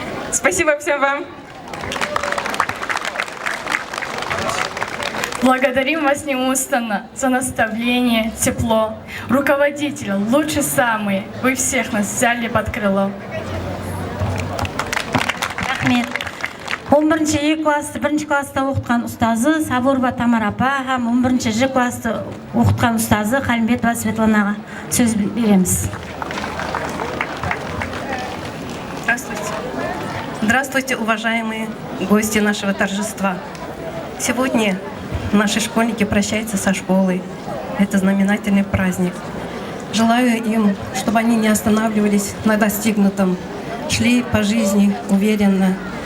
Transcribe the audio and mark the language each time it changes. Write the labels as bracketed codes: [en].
[ru] Спасибо всем вам. Благодарим вас неустанно за наставление, тепло. Руководитель, лучший самый, вы всех нас взяли под крыло. [kk] Рахмет. 11 класты, 1 класста оқытқан ұстазы Сабурова Тамара апа һәм 11 класты оқытқан ұстазы Қалымбетова Светланаға сөз береміз. [ru] Здравствуйте. Здравствуйте, уважаемые гости нашего торжества. Сегодня наши школьники прощаются со школой. Это знаменательный праздник. Желаю им, чтобы они не останавливались на достигнутом, шли по жизни уверенно.